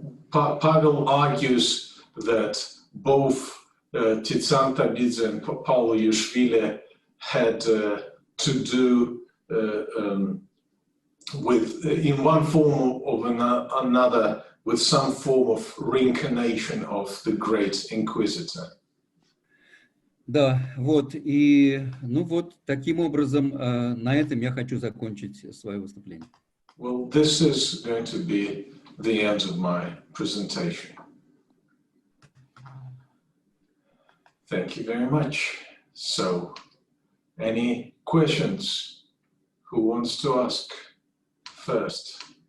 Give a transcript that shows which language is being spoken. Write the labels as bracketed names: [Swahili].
[English] Pavel argues that both Tizian Tabidze and Paolo Ioshvili had to do with, in one form or another, with some form of reincarnation of the great Inquisitor. [Russian] Да, вот, и, ну вот, таким образом, на этом я хочу закончить свое выступление. [English] Well, this is going to be the end of my presentation. Thank you very much. So, any questions? Who wants to ask first?